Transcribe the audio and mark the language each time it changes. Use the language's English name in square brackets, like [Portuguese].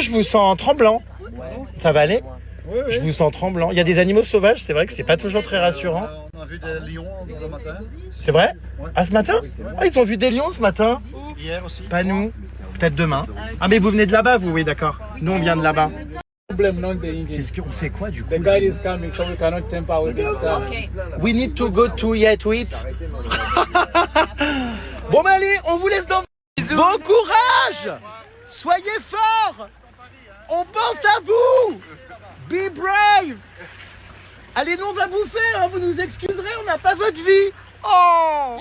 [French] Je vous sens tremblant. Ça va aller? Je vous sens tremblant. Il y a des animaux sauvages, c'est vrai que c'est pas toujours très rassurant. On a vu des lions le matin. C'est vrai? Ah, ce matin? Ah, ils ont vu des lions ce matin? Hier aussi. Pas nous. Peut-être demain. Ah, mais vous venez de là-bas, vous? Oui, d'accord. Nous, on vient de là-bas. [English] Problem not the engine. [French] Qu'est-ce qu'on fait quoi, du coup? [English] The guide is coming, so we cannot temper with this car. We need to go to Yatwit. [French] Bon, bah allez, on vous laisse dans... Bon courage! Soyez forts! On pense à vous! [English] Be brave! [French] Allez, nous on va bouffer, hein, vous nous excuserez, on n'a pas votre vie! Oh!